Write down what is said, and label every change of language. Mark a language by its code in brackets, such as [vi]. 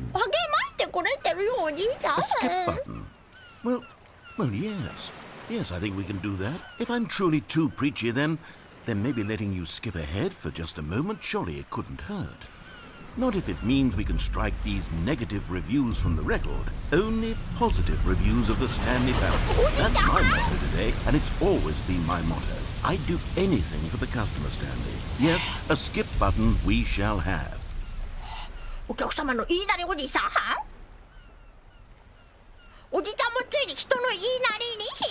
[ja] 励ましてくれてるよ、おじさん。 [en] A skip button? Well, yes. Yes, I think we can do that. If I'm truly too preachy, then maybe letting you skip ahead for just a moment, surely it couldn't hurt. Not if it means we can strike these negative reviews from the record. Only positive reviews of the Stanley Parable. That's my motto today, and it's always been my motto. I'd do anything for the customer, Stanley. Yes, a skip button we shall have. [ja] お客様の言いなりおじさん。おじさんもついに人の言いなりに。